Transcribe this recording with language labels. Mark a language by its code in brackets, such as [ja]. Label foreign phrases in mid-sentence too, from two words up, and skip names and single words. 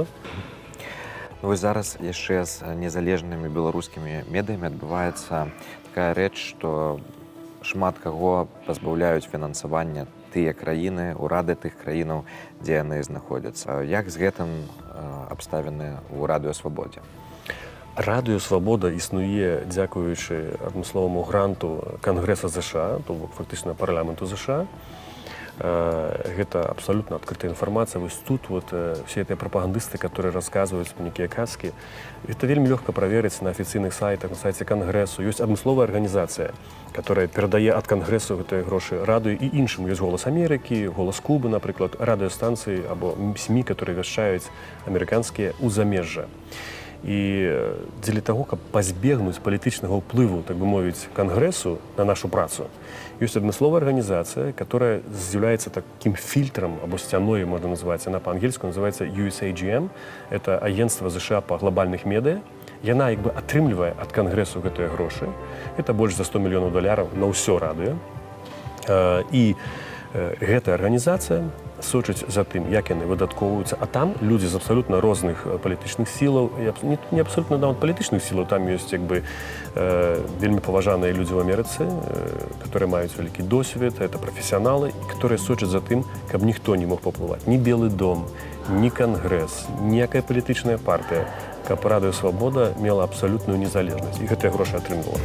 [be] Вось зараз яшчэ з незалежнымі беларускімі медыямі адбываецца такая рэч, што шмат каго пазбаўляюць фінансавання тыя краіны, урады тых краінаў, дзе яны знаходзяцца. Як з гэтым абставіны ў радыёсвабодзе? Радыёсвабода існуе дзякуючы адмысловаму гранту Кангрэса ЗША, то бок фактычна парламенту ЗША. [ru] Гэта абсолютно открытая информация. Вот тут вот все эти пропагандисты, которые рассказывают некие казки, это вельми легко проверить на официальных сайтах, на сайте Конгрессу. Есть адмысловая организация, которая передае от Конгрессу эти гроши радыё и іншым. Есть «Голос Америки», «Голос Кубы», например, радиостанции або СМИ, которые вещают американские у замежжа. [be] І дзеля таго, каб пазбегнуць палітычнага ўплыву, так бы мовіць, Кангрэсу на нашу працу, ёсць адмысловая арганізацыя, которая з'яўляецца [ru] таким фильтром, [be] або сцяной, можна назваць, она па-ангельску называется USAGM, [ru] это агентство [be] ЗША па глобальных медыа. Яна як бы атрымлівае ад Кангрэсу гэтыя грошы. Это больш за $100 мільёнаў на ўсё радыё. І гэтая арганізацыя сочыць за тым, як яны выдаткоўваюцца, а там людзі з абсалютна розных палітычных сілаў, не абсолютно нават палітычных сілаў, там ёсць як бы вельмі паважаныя людзі ў Амерыцы, которые маюць вялікі досвед, это прафесіяналы, которые сочаць за тым, каб ніхто не мог паўплываць, ні Белы дом, ні Кангрэс, ніякая палітычная партыя, каб радыёсвабода мела абсалютную незалежнасць, і гэтыя грошы атрымлівала.